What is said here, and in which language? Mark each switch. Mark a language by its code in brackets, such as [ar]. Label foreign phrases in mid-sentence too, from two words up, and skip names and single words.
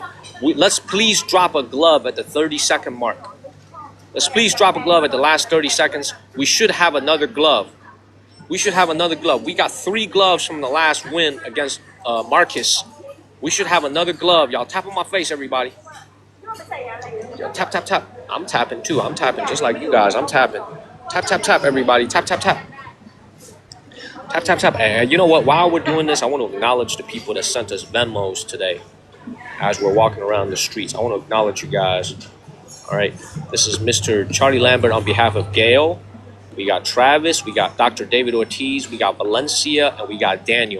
[en] Let's please drop a glove at the 30-second mark. Let's please drop a glove at the last 30 seconds. We should have another glove. We should have another glove. We got 3 gloves from the last win against Marcus. We should have another glove, y'all. Tap on my face, everybody. Yo, tap, tap, tap. I'm tapping, too. I'm tapping just like you guys. I'm tapping. Tap, tap, tap, everybody. Tap, tap, tap. Tap, tap, tap. And you know what? While we're doing this, I want to acknowledge the people that sent us Venmos today as we're walking around the streets. I want to acknowledge you guys. All right. This is Mr. Charlie Lambert on behalf of Gail. We got Travis. We got Dr. David Ortiz. We got Valencia. And we got Daniel.